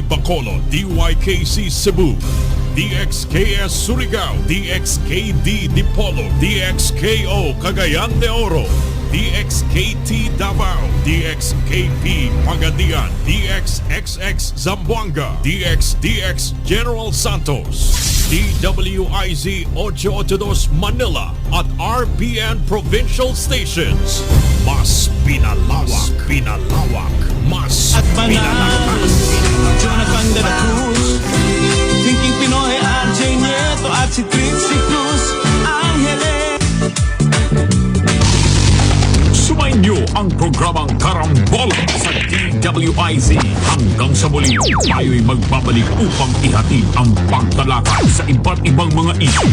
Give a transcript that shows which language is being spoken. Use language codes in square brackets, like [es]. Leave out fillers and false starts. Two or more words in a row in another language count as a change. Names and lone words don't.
[tl] Bacolod, DYKC Cebu, DXKS Surigao, DXKD Dipolo, DXKO Cagayan de Oro, DXKT Davao, DXKP Pagadian, DXXX Zamboanga, DXDX General Santos, DWIZ 882 Manila at RPN Provincial Stations. Mas pinalawak, mas pinalawak. Jonathan de la Cruz, Thinking Pinoy, RJ Nieto at si Trixie Cruz, Angeles. Sumainyo ang programang Karambola sa DWIZ. Hanggang sa muli, tayo'y magbabalik upang ihatid ang pagtalakay sa iba't ibang mga issue.